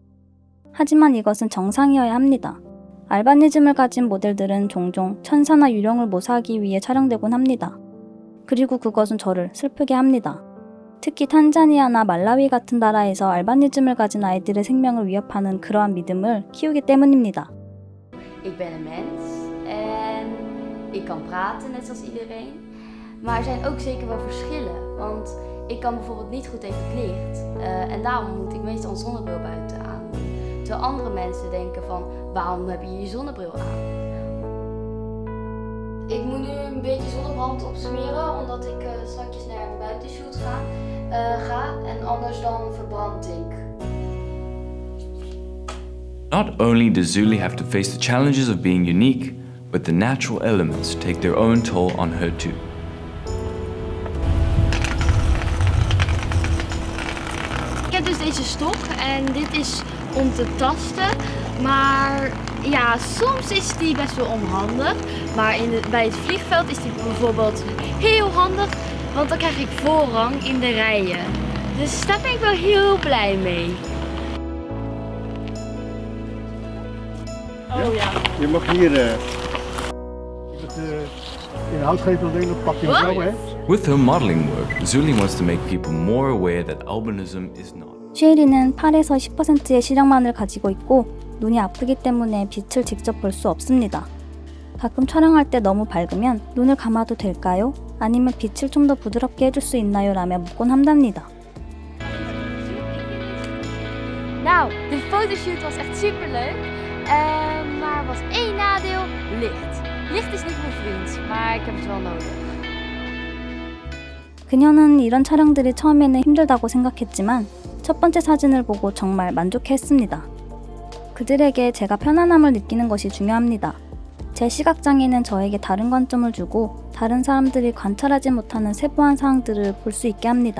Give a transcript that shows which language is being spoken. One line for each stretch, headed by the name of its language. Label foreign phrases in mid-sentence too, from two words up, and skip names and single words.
Korean: 하지만 이것은 정상이어야 합니다. 알바니즘을 가진 모델들은 종종 천사나 유령을 모사하기 위해 촬영되곤 합니다. 그리고 그것은 저를 슬프게 합니다. 특히 탄자니아나 말라위 같은 나라에서 알바니즘을 가진 아이들의 생명을 위협하는 그러한 믿음을 키우기 때문입니다.
Dutch: Ik ben een mens en ik kan praten net zoals iedereen. Maar er zijn ook zeker wel verschillen. Want ik kan bijvoorbeeld niet goed tegen het licht. En daarom moet ik meestal een zonnebril buiten aan. Terwijl andere mensen denken van, waarom heb je je zonnebril aan? Ik moet nu een beetje zonnebrand opsmeren, omdat ik straks naar een buitenshoot ga. En anders dan verbrand ik.
English: Not only does Zuli have to face the challenges of being unique, but the natural elements take their own toll on her too.
Dutch: Ik heb dus deze stok en dit is om te tasten, maar ja, soms is die best wel onhandig. Maar bij het vliegveld is die bijvoorbeeld heel handig, want dan krijg ik voorrang in de rijen. Dus daar ben ik wel heel blij mee. Oh ja. Je mag hier in hout geven alleen op pakje Wat? zo, hè?
English: With her modeling work, Zuli wants to make people more aware that albinism is not.
Korean: 슈에리는 8에서 10%의 시력만을 가지고 있고 눈이 아프기 때문에 빛을 직접 볼 수 없습니다. 가끔 촬영할 때 너무 밝으면 눈을 감아도 될까요? 아니면 빛을 좀 더 부드럽게 해줄 수 있나요? 라며 묻곤 한답니다.
Dutch: Nou, de fotoshoot was echt superleuk. Maar er was één nadeel, licht. Licht is niet mijn vriend, maar ik heb het wel nodig.
Korean: 그녀는 이런 촬영들이 처음에는 힘들다고 생각했지만 첫 번째 사진을 보고 정말 만족해했습니다. 그들에게 제가 편안함을 느끼는 것이 중요합니다. 제 시각장애는 저에게 다른 관점을 주고 다른 사람들이 관찰하지 못하는 세부한 사항들을 볼 수 있게 합니다.